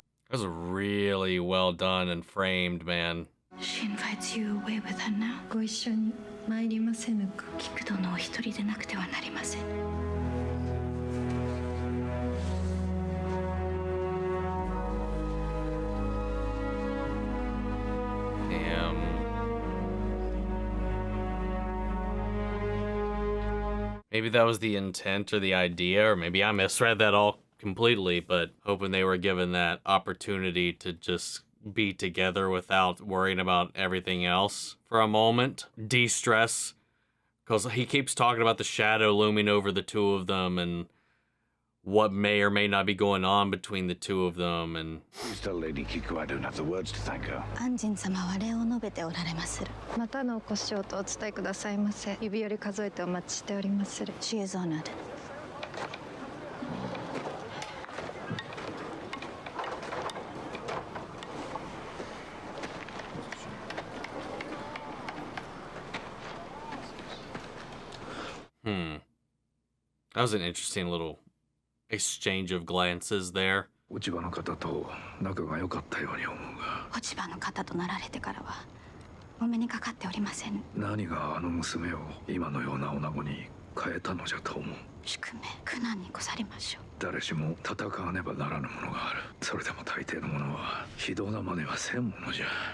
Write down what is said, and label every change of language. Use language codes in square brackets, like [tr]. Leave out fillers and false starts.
[en] That was really well done and framed, man. She invites you away with her now. [ja] ご一緒に参りませぬか。菊殿お一人でなくてはなりません。 [en] Damn. Maybe that was the intent or the idea, or maybe I misread that all completely, but hoping they were given that opportunity to just be together without worrying about everything else for a moment. De-stress. Because he keeps talking about the shadow looming over the two of them and what may or may not be going on between the two of them. And Please tell Lady Kiku I don't have the words to thank her. [ja] 安仁様は礼を述べておられまする。またのお越しをとお伝えくださいませ。指折り数えてお待ちしておりまする。 [en] She is honored. That was an interesting little exchange of glances there. [ja] 落ち葉の方と仲が良かったように思うが、落ち葉の方となられてからはお目にかかっておりません。何があの娘を今のような女子に変えたのじゃと思う。宿命苦難にござりましょう。誰しも戦わねばならぬものがある。それでも大抵のものは非道な真似はせんものじゃ。